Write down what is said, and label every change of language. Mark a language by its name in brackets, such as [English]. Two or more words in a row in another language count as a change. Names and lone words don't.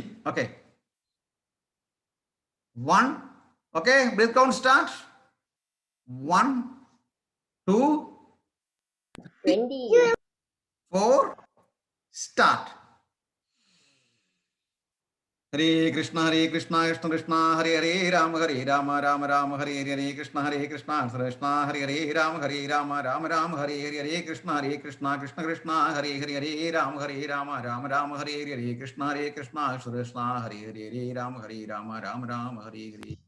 [English] ഓക്കെ, 1. okay, breath count start. 1, 2, 20. 4, സ്റ്റാർട്ട്. [Sanskrit] ഹരേ കൃഷ്ണ കൃഷ്ണ കൃഷ്ണ ഹരേ ഹരേ രാമ രാമ രാമ ഹരേ ഹരേ കൃഷ്ണ കൃഷ്ണ കൃഷ്ണ ഹരേ ഹരേ രാമ രാമ രാമ ഹരേ ഹരേ കൃഷ്ണ കൃഷ്ണ കൃഷ്ണ ഹരേ ഹരേ രാമ രാമ രാമ ഹരേ ഹരേ കൃഷ്ണ കൃഷ്ണ ഹരേ ഹരേ രാമ രാമ ഹരേ ഹരേ.